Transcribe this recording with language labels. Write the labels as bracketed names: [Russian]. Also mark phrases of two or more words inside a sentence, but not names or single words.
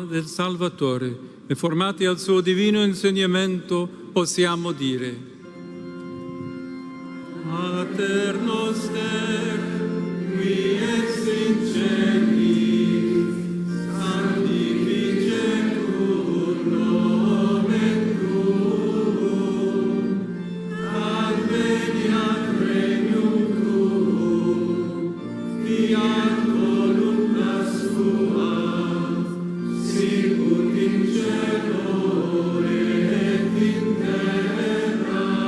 [Italian] del Salvatore e formati al suo divino insegnamento, possiamo dire: [Latin] Pater noster, qui es in celis, sanctificetur nomen tuum, adveniat regnum tuum, fiat voluntas tua, sicut in cielo et in terra.